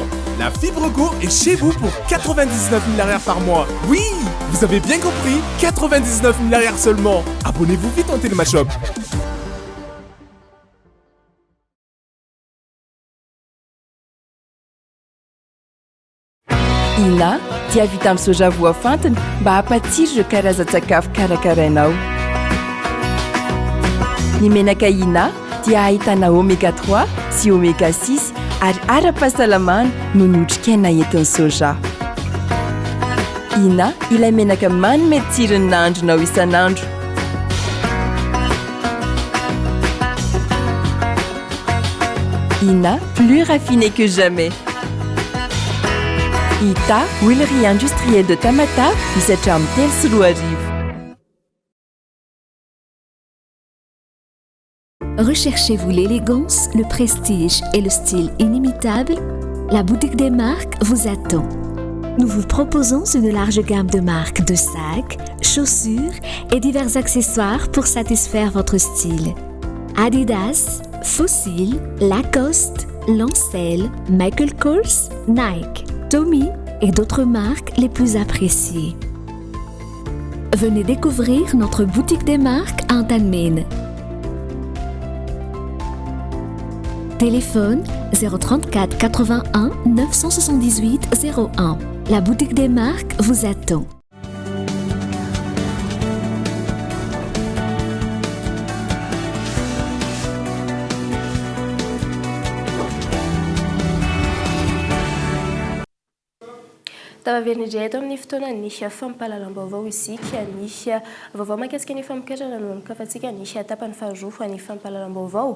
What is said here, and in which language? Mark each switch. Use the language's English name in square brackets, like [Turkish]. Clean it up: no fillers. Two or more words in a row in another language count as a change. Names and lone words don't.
[French] La Fibre Go est chez vous pour 99 000 arrières par mois. Oui, vous avez bien compris, 99 000 arrières seulement. Abonnez-vous vite en Télémashop. [Malagasy] Ina dia vita amin'ny soja voafantina mba hampatsiro ireo karazan-tsakafo karakarainao. Ny menaka Ina dia ahitana oméga 3 sy oméga 6 ary ara-pahasalamana no ny otrikaina entin'ny soja. Ina ilay menaka manome tsirony nahandronao isan'andro. Ina, [French] plus raffiné que jamais. [Malagasy] Ita, [French] huilerie industrielle de Tamatave, [Malagasy] misy hatramin'ny 3 arivo. [French] Recherchez-vous l'élégance, le prestige et le style inimitable? La boutique des marques vous attend. Nous vous proposons une large gamme de marques de sacs, chaussures et divers accessoires pour satisfaire votre style. Adidas, Fossil, Lacoste, Lancel, Michael Kors, Nike, Tommy et d'autres marques les plus appréciées. Venez découvrir notre boutique des marques à Antanmen. Téléphone 034 81 978 01. La boutique des marques vous attend. [Malagasy] Taverindray eto amin'ny fotoana nisy fampahalalam-baovao isika nisy vaovao mahakasika ny famokarana no mikafantsika nisy tapany faharoa ny fampahalalam-baovao